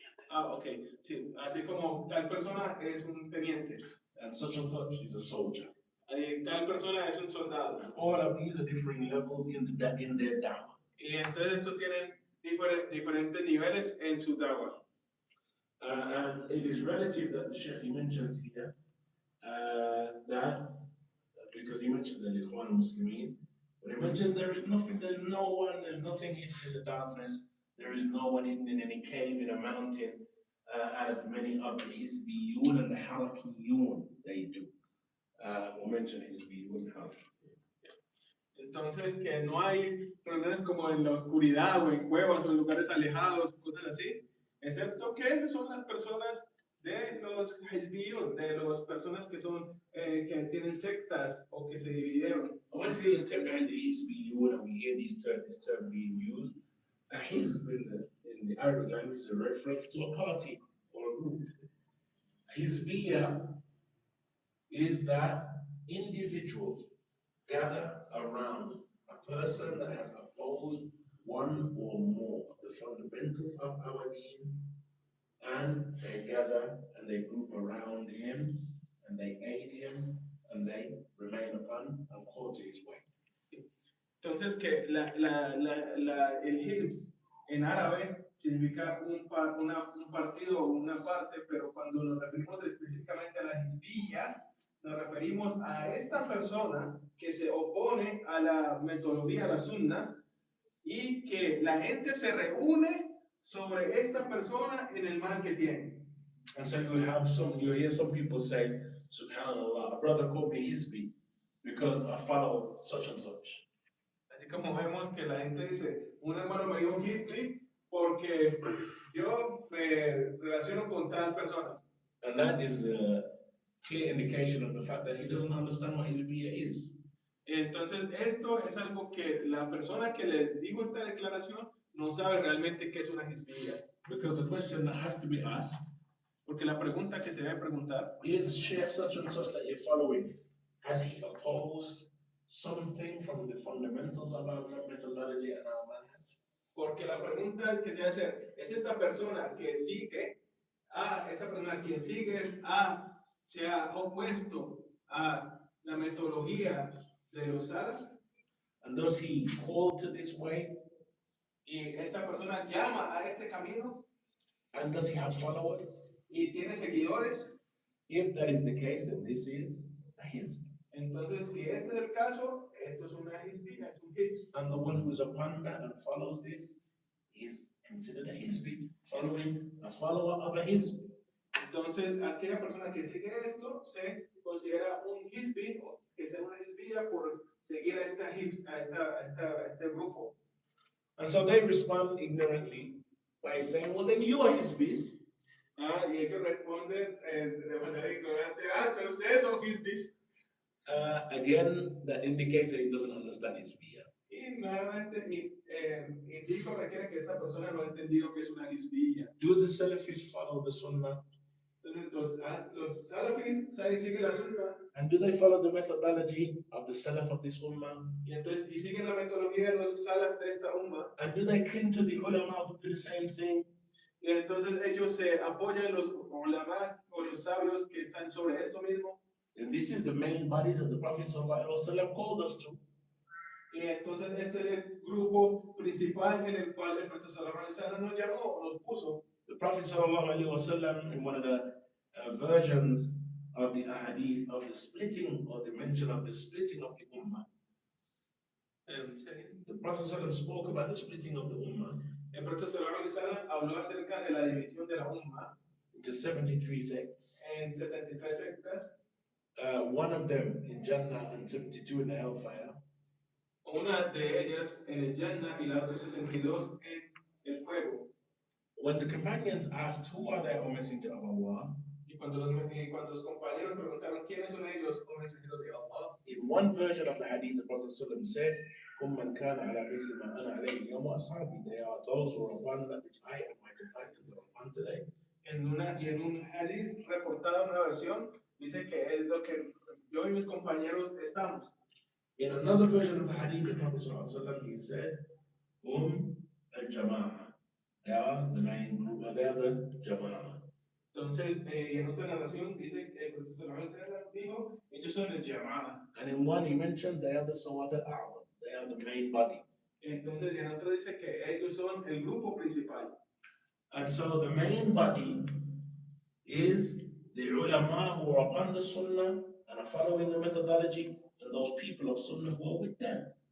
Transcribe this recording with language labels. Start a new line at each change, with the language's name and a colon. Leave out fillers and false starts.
Spanish: Ok, sí, así como tal persona es un teniente.
English: And such is a soldier.
Spanish: Tal persona es un soldado.
English: And all of these are differing levels in their dawah.
Spanish: Y entonces estos tienen diferentes niveles en su dawah.
English: And it is relative that the Sheikh mentions here that because he mentions the Ikhwan al-Muslimin, but he mentions there's nothing hidden in the darkness, there is no one hidden in any cave, in a mountain, as many of the Hizbiyun and the Harakiyun they do. We'll mention Hizbiyun and Harakiyun.
Spanish: Entonces que no hay reuniones como en la oscuridad o en cuevas o en lugares alejados, cosas así, excepto que son las personas de los Hizbiyun, de las personas que son que tienen sectas o que se dividieron.
English: What is the term behind the Hizbiyun? And we hear this term being used. A Hizb in the Arabic language is a reference to a party or a group. Hizbiyya is that individuals gather around a person that has opposed one or more of the fundamentals of our deen, and they gather and they group around him and they aid him and they remain upon and quote his way.
Spanish: Entonces que el Hizb en árabe significa un partido o una parte, pero cuando nos referimos específicamente a la Hizbiyya, nos referimos a esta persona que se opone a la metodología, a la sunna, y que la gente se reúne sobre esta persona en el mal que tiene.
English: And so you hear some people say, Subhanallah, a brother called me Hizbi because I follow such and such.
Spanish: Así como vemos que la gente dice, un hermano me dijo Hizbi porque yo me relaciono con tal persona.
English: And that is a clear indication of the fact that he doesn't understand what Hizbiyya is.
Spanish: Entonces, esto es algo que la persona que le digo esta declaración no sabe realmente qué es una Hizbiyya.
English: Because the question that has to be asked,
Spanish: porque la pregunta que se debe preguntar,
English: is Sheikh such and such that you're following, has he opposed something from the fundamentals of our methodology and our manhaj?
Spanish: Porque la pregunta que se debe hacer, ¿es esta persona que sigue esta persona quien sigue se ha opuesto a la metodología de los salaf?
English: And does he call to this way?
Spanish: Y esta persona llama a este camino.
English: And does he have followers?
Spanish: Y tiene seguidores.
English: If that is the case, then this is a hizb.
Spanish: Entonces, si este es el caso, esto es una hizbiyya, es un hizb.
English: And the one who is upon that and follows this is considered a hizbi, following a follower of a hizb.
Spanish: Entonces, aquella persona que sigue esto se considera un hizbi, o que sea una hizbiyya por seguir a este grupo.
English: And so they respond ignorantly by saying, well, then you are hizbis.
Spanish: Y ellos responden de manera ignorante, entonces ustedes son hizbis.
English: Again, that indicates that he doesn't understand hizbiyya.
Spanish: Y nuevamente indica o requiere que esta persona no ha entendido que es una hizbiyya.
English: Do the Salafis follow the Sunnah?
Spanish: Entonces, los salafis siguen la sunna.
English: And do they follow the methodology of the Salaf of this ummah?
Spanish: Y entonces, y siguen la metodología de los salaf de esta umma.
English: And do they cling to the ulama who do the same thing?
Spanish: Y entonces ellos se apoyan los ulama o los sabios que están sobre esto mismo.
English: And this is the main body that the Prophet ﷺ called us to.
Spanish: Y entonces este es el grupo principal en el cual el Profeta sallallahu alaihi wasallam nos llamó, nos puso.
English: The Prophet ﷺ, in one of the versions of the ahadith of the splitting or the mention of the splitting of the ummah. The Prophet ﷺ spoke about the splitting of the ummah.
Spanish: El profeta sallallahu alaihi wasallam habló acerca de la división de la umma
English: into 73 sects.
Spanish: en 73 sectas.
English: One of them in Jannah and 72 in the hellfire.
Spanish: Una de ellas en el Jannah y la otra 72 en el fuego.
English: When the companions asked, "Who are they, O Messenger of Allah?"
Spanish: Y cuando los compañeros preguntaron quiénes son ellos, o mensajeros de Allah.
English: In one version of the hadith, the Prophet ﷺ said,
Arabic: "Kum man kana ala mithli ma ana alayhi al-yawm wa ashabi."
English: They are those who are upon that which I and my companions are upon today.
Spanish: En un hadith reportado en una versión dice que es lo que yo y mis compañeros estamos.
English: In another version of the hadith, the Prophet ﷺ, he said, al-jama'ah. They are the main group, they are the jama'ah.
Spanish: Entonces, en otra narración dice que el profeta sallallahu alaihi wasallam dijo, ellos son el jama'ah.
English: And in one he mentioned they are the Sawad al-A'zam, they are the main body.
Spanish: Entonces, en otro dice que ellos son el grupo principal.
English: And so the main body is the ulama who are upon the sunnah and are following the methodology, and those people of sunnah who are with them.